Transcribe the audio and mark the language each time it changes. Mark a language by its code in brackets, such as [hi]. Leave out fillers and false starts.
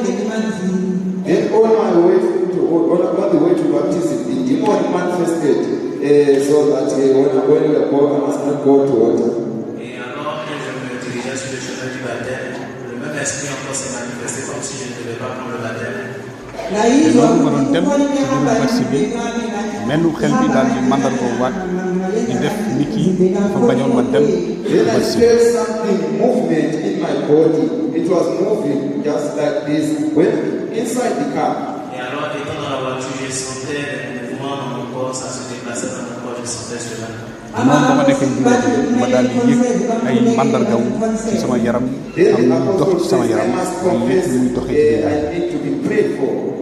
[en] Then on the way to baptism, the demon manifested so that when we are born, I must not go to water. [fr] Et alors que je me dirigeais sur le chemin du baptême, le même esprit encore s'est manifesté comme si je ne devais pas prendre le baptême. [wo] te loolu ma doon dem ci biir basi bi menn xel bi daal di mandal ko waat di def ni kii dafa bañoon ma dem [en] Then I [wo] basi bi. [en] felt something movement in my body. It was moving just like this when inside the car. [fr] Et alors, étant dans la voiture, je sentais les mouvements dans mon corps, ça se déplaçait dans mon corps, je sentais cela. [wo] noonu ba ma nekkee biir ma daal di yëg ay mandargaw ci sama yaram am lu dox ci sama yaram ay lépp lu muy doxee ci biir yaram. [en] I need to be prayed for.